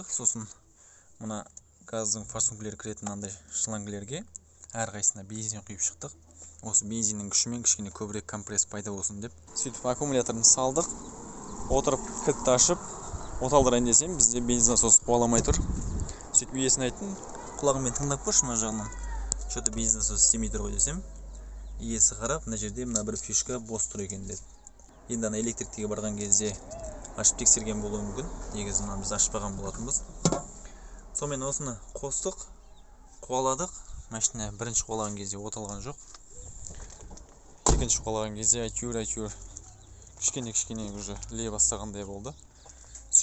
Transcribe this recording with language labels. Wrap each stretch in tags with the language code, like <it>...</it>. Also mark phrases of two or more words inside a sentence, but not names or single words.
<kk>Сосын мына газдың форсункілері кіретін андай шлангілерге әрқайсысына бензин құйып шықтық. Осы бензиннің күшімен кішкене көбірек компресс пайда болсын деп. Сөйтіп аккумуляторын салдық, отырып кілтті ашып оталдырайын десем, бізде бензин насосы қуаламай тұр. Сөйтіп иесіне айттым, құлағыммен тыңдап көрші мына жағынан. Что-то бензин насосы істемей тұр ғой десем, иесі қарап, мына жерде мына бір фишка бос тұр екен деді. Енді ана электриктіге барған кезде ашып тексерген болуы мүмкін. Негізі мына біз ашпаған болатынбыз. Сонымен осыны қостық, қуаладық. Машина бірінші қуалаған кезде оталған жоқ. Екінші қуалаған кезде әйтеуір кішкене уже лей бастағандай болды.</kk>